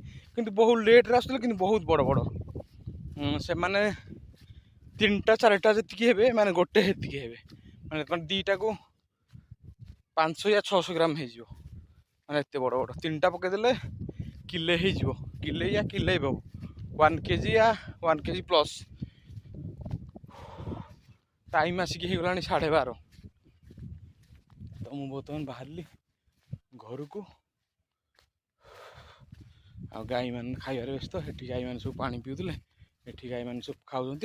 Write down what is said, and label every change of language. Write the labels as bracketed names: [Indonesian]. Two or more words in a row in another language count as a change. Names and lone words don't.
[Odia] କିନ୍ତୁ ବହୁତ ଲେଟ୍ରେ ଆସୁଥିଲେ, କିନ୍ତୁ ବହୁତ ବଡ଼। ସେମାନେ 3ଟା 4ଟା ଯେତିକି ହେବେ, ମାନେ ଗୋଟେ ସେତିକି ହେବେ। ମାନେ ଦୁଇଟାକୁ 500 या 600 ଗ୍ରାମ ହେଇଯିବ, ମାନେ ଏତେ ବଡ଼। 3ଟା ପକେଇଦେଲେ କିଲେ ହେଇଯିବ, କିଲେ ୟା କିଲେ ହେବ, 1 kg या 1 kg ପ୍ଲସ୍। ଟାଇମ୍ ଆସିକି ହେଇଗଲାଣି 12:30। ତ ମୁଁ ବର୍ତ୍ତମାନ ବାହାରିଲି ଘରକୁ। ଆଉ ଗାଈମାନେ ଖାଇବାରେ ବ୍ୟସ୍ତ। ସେଠି ଗାଈମାନେ ସବୁ ପାଣି ପିଉଥିଲେ, ଏଠି ଗାଈମାନେ ସବୁ ଖାଉଛନ୍ତି।